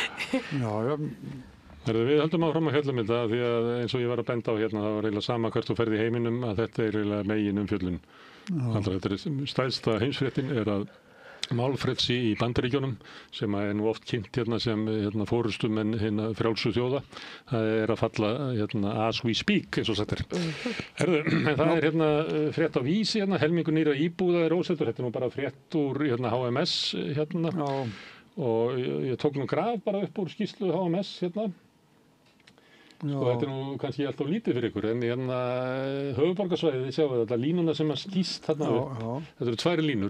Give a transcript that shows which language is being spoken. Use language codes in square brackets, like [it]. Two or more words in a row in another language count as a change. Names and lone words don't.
[is] Við höldum áfram að fjalla þetta því að eins og ég var að benda á hérna, það var eiginlega sama hvert þú ferð í heiminum að þetta er eiginlega megin umfjöllun. Þetta er stærsta heimsfréttin er að málfrelsi í Bandaríkjunum sem er nú oft kynnt sem forystumenn frjálsu þjóða. Það er að falla [en] as we speak [is] eins og sagt er. En það er frétt á Vísi helmingur nýra íbúða er ósettur. Þetta er nú bara frétt úr HMS og ég tók nú graf bara upp úr skýrslu HMS Þetta er nú kannski alltaf lítið fyrir ykkur, en höfuðborgarsvæðið, þið sjáum þetta, línuna sem að skýst þarna upp, þetta eru 2 línur.